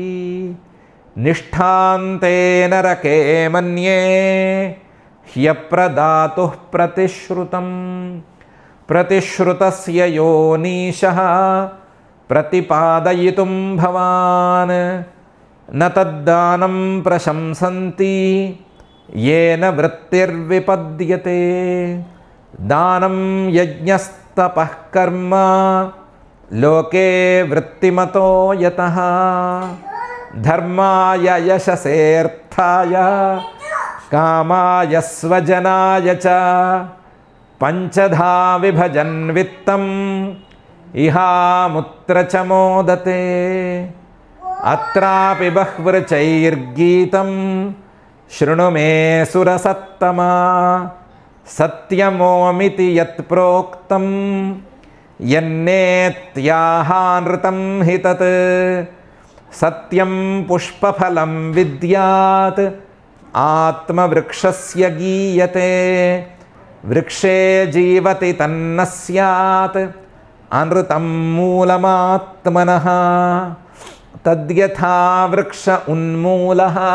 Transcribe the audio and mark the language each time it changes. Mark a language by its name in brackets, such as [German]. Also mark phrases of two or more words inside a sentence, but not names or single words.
[Sanskrit] నిష్ఠాంతే నరకే మన్యే హ్యప్రదాతుః ప్రతిశ్రుతం ప్రతిశ్రుతస్య యోనీశః ప్రతిపాదయితుం భవాన్ న తద్దానం ప్రశంసంతి येन वृत्तिर्विपद्यते दानं यज्ञस्तपः कर्म लोके वृत्तिमतो यतः धर्माय यशसेर्थाय कामाय स्वजनाय च पंचधा विभजन् वित्तम् इहामुत्र च मोदते अत्रापि बह्वृचैर्गीतम् शृणु मे सुरसत्तमा सत्यमोमिति यत् प्रोक्तं యన్నేత్యాహానృతం హి తత్ సత్యం పుష్పఫలం విద్యాత్ ఆత్మవృక్షస్య గీయతే వృక్షే జీవతి తన్న స్యాత్ అనృతం మూలమాత్మనః తద్యథా వృక్ష ఉన్మూలః